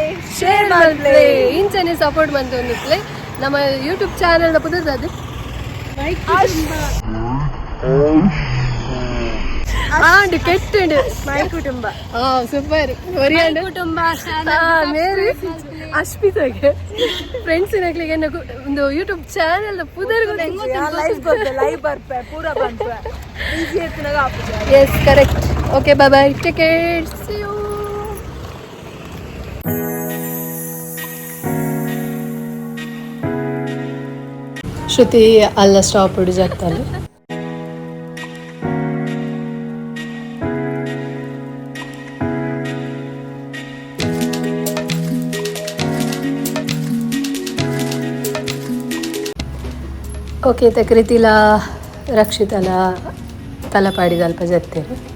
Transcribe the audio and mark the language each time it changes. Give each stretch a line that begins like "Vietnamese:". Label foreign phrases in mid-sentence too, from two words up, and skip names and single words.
Tulu: ಶೇರ್ ಮಾಡ್ಲಿ ಇಂಚನೆ ಸಪೋರ್ಟ್ ಮಂತೊಂದಿತ್ಲೆ ನಮ್ಮ
English: YouTube channel
Tulu: ಪುದರ್ದು ಆಂಡ್ ಕೆಟ್ಟಂಡ್ ಮೈ ಕುಟುಂಬ ಸೂಪರ್ ಕುಟುಂಬ ಮೇರಿ ಅಶ್ಮಿತಾಗೆ ಫ್ರೆಂಡ್ಸಿನಾಗ್ಲಿಗೆ ಒಂದು
English: YouTube channel
Tulu: ಪುದರ್ ಲೈವ್ ಬರ್ಪೆ ಪೂರ ಬಂಪೆ ಈಸಿ ಎತ್ತಿನಾಗ ಆಪುಜ
English: yes correct okay bye bye take care see you
Tulu: ಶ್ರುತಿ ಅಲ್ಲ ಸ್ಟಾಪ್ ಹಿಡಿಜಾಗ್ತಾನೆ ಓಕೆ ತಕ್ರೀತಿಲ ರಕ್ಷಿತಲ ತಲಪಾಡಿದ ಅಲ್ಪ ಜತ್ತೇನೆ